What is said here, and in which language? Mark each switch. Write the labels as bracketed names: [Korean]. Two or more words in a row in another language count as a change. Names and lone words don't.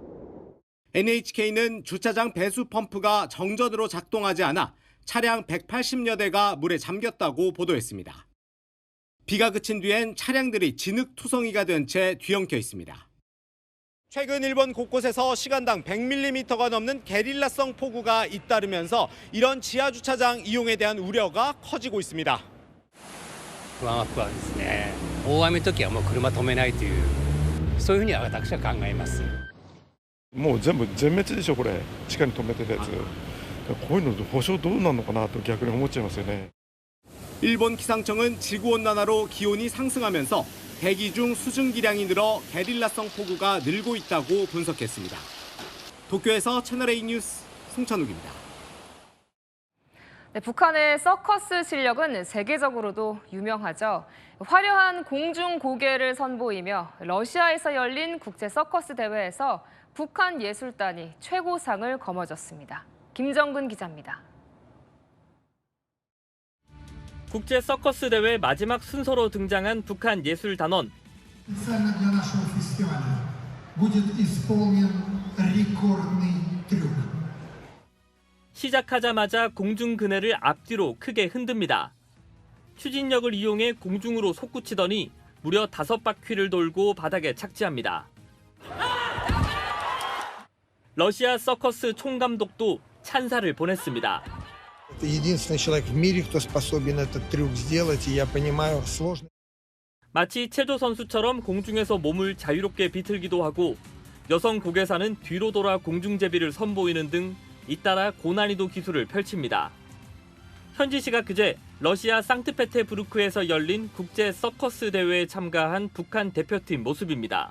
[Korean] NHK는 주차장 배수 펌프가 정전으로 작동하지 않아 차량 180여 대가 물에 잠겼다고 보도했습니다. 비가 그친 뒤엔 차량들이 진흙투성이가 된 채 뒤엉켜 있습니다. 최근 일본 곳곳에서 시간당 100mm가 넘는 게릴라성 폭우가 잇따르면서 이런 지하 주차장 이용에 대한 우려가 커지고 있습니다. [Japanese] 不安ですね。大雨の時はもう車止めないという、そういうふうには私は考えます。もう全滅でしょこれ。地下に止めてたやつ。こういうの保証どうなるのかなと逆に思っちゃいますよね。 [Korean] 일본 기상청은 지구온난화로 기온이 상승하면서 대기 중 수증기량이 늘어 게릴라성 폭우가 늘고 있다고 분석했습니다. 도쿄에서 채널A 뉴스 송찬욱입니다. 네, 북한의 서커스 실력은 세계적으로도 유명하죠. 화려한 공중 고개를 선보이며 러시아에서 열린 국제 서커스 대회에서 북한 예술단이 최고상을 거머쥐었습니다. 김정근 기자입니다. 국제 서커스 대회 마지막 순서로 등장한 북한 예술단원. [Russian] Специально для нашего фестиваля будет исполнен рекордный трюк. [Korean] 시작하자마자 공중 그네를 앞뒤로 크게 흔듭니다. 추진력을 이용해 공중으로 솟구치더니 무려 5바퀴를 돌고 바닥에 착지합니다. 러시아 서커스 총감독도 찬사를 보냈습니다. [Russian] Это единственный человек в мире, кто способен этот трюк сделать, и я понимаю, сложно. [Korean] 마치 체조 선수처럼 공중에서 몸을 자유롭게 비틀기도 하고 여성 고개사는 뒤로 돌아 공중제비를 선보이는 등 잇따라 고난이도 기술을 펼칩니다. 현지 시각 그제 러시아 상트페테부르크에서 열린 국제 서커스 대회에 참가한 북한 대표팀 모습입니다.